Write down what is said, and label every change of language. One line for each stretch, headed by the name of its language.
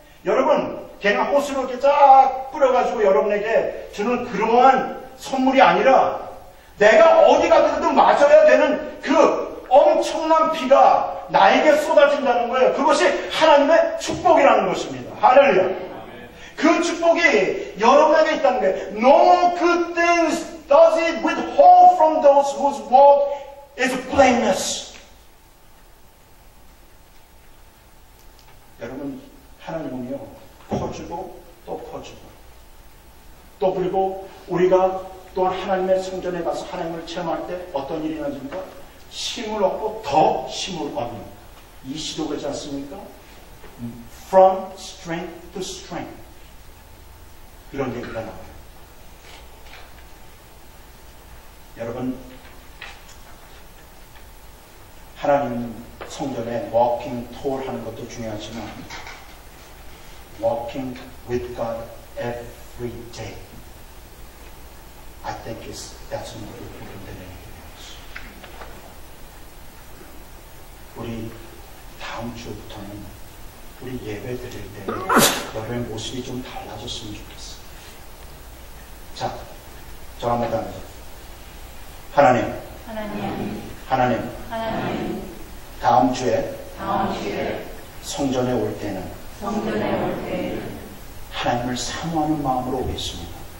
Korean: 여러분, 그냥 호수로 이렇게 쫙 뿌려가지고 여러분에게 주는 그러한 선물이 아니라 내가 어디 가더라도 맞아야 되는 그 엄청난 비가 나에게 쏟아진다는 거예요. 그것이 하나님의 축복이라는 것입니다. 할렐루야. 그 축복이 여러분에게 있다는 거예요.
English: No good things does it withhold from those whose walk is blameless.
Korean: 여러분, 하나님은요 퍼주고 또 퍼주고 또 그리고 우리가 또한 하나님의 성전에 가서 하나님을 체험할 때 어떤 일이 일어납니까? 힘을 얻고 더 힘을 얻는 이 시도 그렇지 않습니까?
English: From strength to strength
Korean: 이런 얘기가 나와요. 여러분, 하나님 성전에
English: walking tour
Korean: 하는 것도 중요하지만
English: walking with God every day. I think that's more important than anything else.
Korean: 우리 다음 주부터는 우리 예배 드릴 때 여러분의 모습이 좀 달라졌으면 좋겠어요. 자, 저 한번 더 하나님, 다음 주에 성전에 올 때는 하나님을 사모하는 마음으로 오겠습니다.